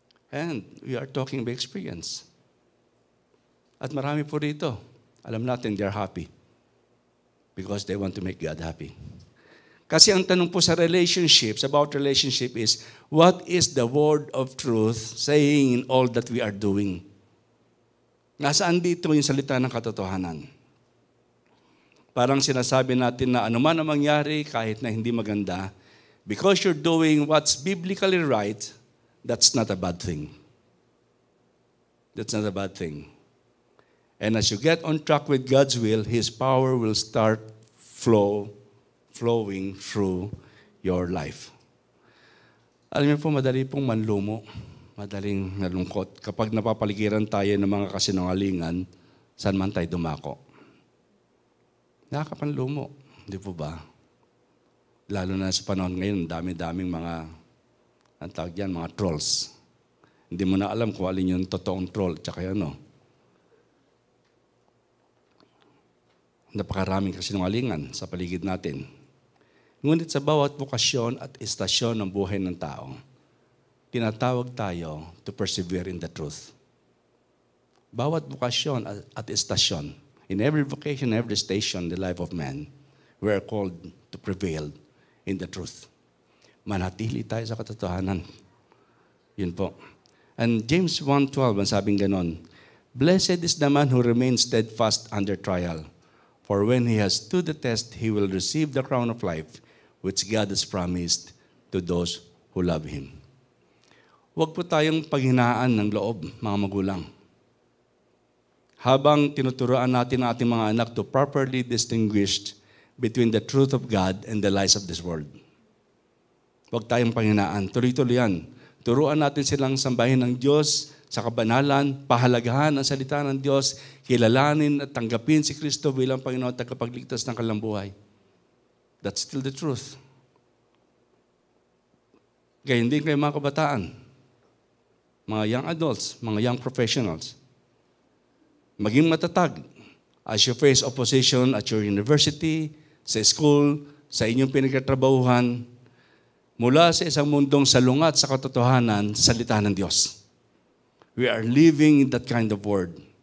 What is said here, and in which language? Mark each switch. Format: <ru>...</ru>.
<en>And we are talking by experience.</en> <tl>At marami po rito, alam natin</tl> <en>they're happy because they want to make God happy.</en> <tl>Kasi ang tanong po sa</tl> <en>relationships, about relationship is, what is the word of truth saying in all that we are doing?</en> <tl>Nasaan dito yung salita ng katotohanan? Parang sinasabi natin na anuman ang mangyari kahit na hindi maganda,</tl> <en>because you're doing what's biblically right, that's not a bad thing. That's not a bad thing. And as you get on track with God's will, His power will start flowing through your life.</en> <tl>Alam niyo po, madali pong manlumo, madaling nalungkot. Kapag napapaligiran tayo ng mga kasinungalingan, saan man tayo dumako. Nakakapanlumo, di po ba? Lalo na sa panahon ngayon, dami-daming mga, ang tawag yan, mga trolls. Hindi mo na alam kung alin yung totoong troll, tsaka ano. Napakaraming kasinungalingan sa paligid natin. Ngunit sa bawat bukasyon at istasyon ng buhay ng tao, tinatawag tayo</tl> <en>to persevere in the truth.</en> <tl>Bawat bukasyon at istasyon,</tl> <en>in every vocation, every station, the life of man, we are called to prevail in the truth.</en> <tl>Manatili tayo sa katotohanan. Yun po.</tl> <en>And James 1:12,</en> <tl>ang sabing ganon,</tl> <en>"Blessed is the man who remains steadfast under trial. For when he has stood the test, he will receive the crown of life, which God has promised to those who love Him."</en> <tl>Huwag po tayong paghinaan ng loob, mga magulang. Habang tinuturoan natin ang ating mga anak</tl> <en>to properly distinguish between the truth of God and the lies of this world.</en> <tl>Huwag tayong panghinaan. Tuloy-tuloy yan. Turuan natin silang sambahin ng Diyos sa kabanalan, pahalagahan ang salita ng Diyos, kilalanin at tanggapin si Kristo bilang Panginoon at tagapagligtas ng kanilang buhay.</tl> <en>That's still the truth.</en> <tl>Kaya hindi kayo mga kabataan, mga young adults, mga young professionals, maging matatag</tl> <en>as you face opposition at your university,</en> <tl>sa school, sa inyong pinagkatrabahuhan, mula sa isang mundong salungat sa katotohanan, salita ng Diyos.</tl> <en>We are living in that kind of world.</en>